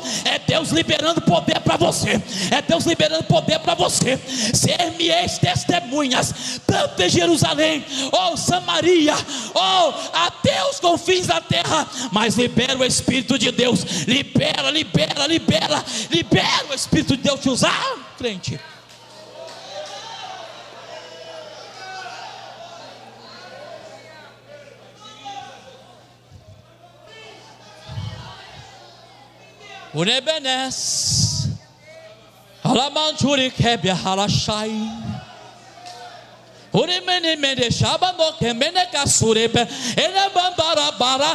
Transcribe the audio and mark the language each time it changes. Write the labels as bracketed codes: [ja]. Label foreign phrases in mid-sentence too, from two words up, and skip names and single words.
[pt] É Deus liberando poder para você. É Deus liberando poder para você. Ser-me-eis testemunhas, tanto em Jerusalém, ou Samaria, ou até os confins da terra. Mas libera o Espírito de Deus. Libera o Espírito de Deus te usar, crente. Unebenes Alamanchuri kebia halashai Unemene mene shabano kemene kasurebe Elebambarabara.